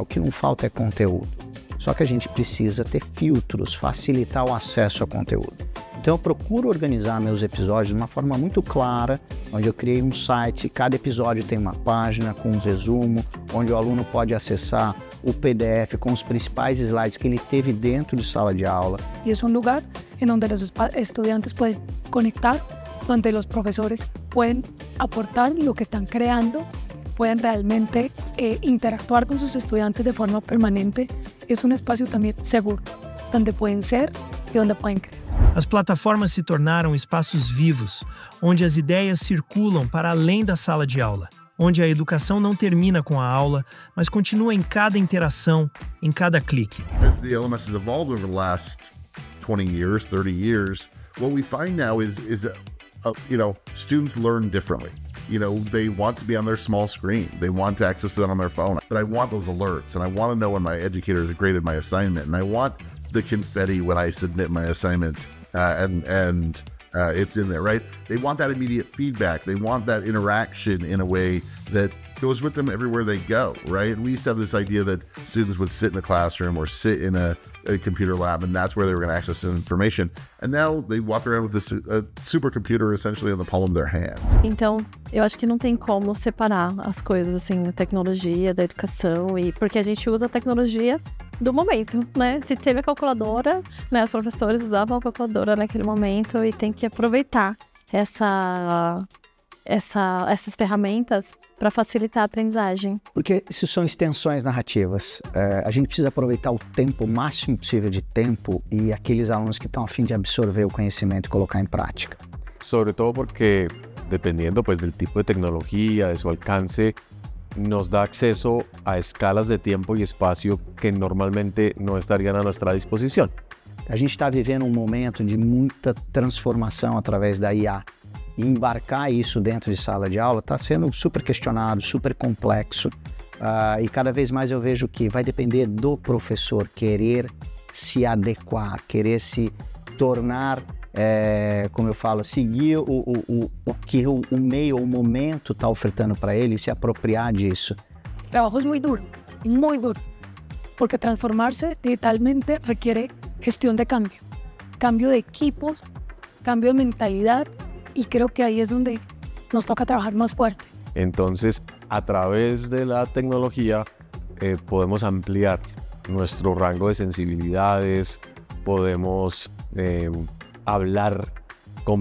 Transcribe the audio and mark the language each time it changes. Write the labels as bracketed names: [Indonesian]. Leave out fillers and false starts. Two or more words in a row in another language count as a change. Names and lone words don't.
[Portuguese] O que não falta é conteúdo. Só que a gente precisa ter filtros, facilitar o acesso ao conteúdo. Então eu procuro organizar meus episódios de uma forma muito clara, onde eu criei um site, cada episódio tem uma página com um resumo, onde o aluno pode acessar o PDF com os principais slides que ele teve dentro de sala de aula. [Spanish] Y es un lugar en donde los estudiantes pueden conectar, donde los profesores pueden aportar lo que están creando, pueden realmente interactuar con sus estudiantes de forma permanente. Es un espacio también seguro, donde pueden ser y donde pueden crear. [Portuguese] As plataformas se tornaram espaços vivos, onde as ideias circulam para além da sala de aula, onde a educação não termina com a aula, mas continua em cada interação, em cada clique. [English] As the LMS has evolved over the last 20 years, 30 years, what we find now is students learn differently. They want to be on their small screen. They want to access it on their phone. But I want those alerts, and I want to know when my educator has graded my assignment, and I want the confetti when I submit my assignment, and it's in there, right? They want that immediate feedback. They want that interaction in a way that goes with them everywhere they go, right? And we used to have this idea that students would sit in a classroom or sit in a computer lab, and that's where they were going to access information. And now they walk around with this supercomputer essentially in the palm of their hands. [Portuguese] Então, eu acho que não tem como separar as coisas, assim, a tecnologia da educação, porque a gente usa a tecnologia do momento, né? Se teve a calculadora, né? Os professores usavam a calculadora naquele momento e tem que aproveitar essas ferramentas para facilitar a aprendizagem. Porque isso são extensões narrativas. A gente precisa aproveitar o tempo, o máximo possível de tempo, e aqueles alunos que estão a fim de absorver o conhecimento e colocar em prática. [Spanish] Sobre todo porque, dependiendo pues del tipo de tecnología, de su alcance, nos da acceso a escalas de tiempo y espacio que normalmente no estarían a nuestra disposición. [Portuguese] A gente está vivendo um momento de muita transformação através da IA. E embarcar isso dentro de sala de aula está sendo super questionado, super complexo. E cada vez mais eu vejo que vai depender do professor querer se adequar, querer se tornar, como eu falo, seguir o que o meio, o momento está ofertando para ele e se apropriar disso. [Spanish] El trabajo es muy duro, porque transformarse digitalmente requiere gestión de cambio de equipos, cambio de mentalidad. Y creo que ahí es donde nos toca trabajar más fuerte. Entonces, a través de la tecnología podemos ampliar nuestro rango de sensibilidades, podemos hablar con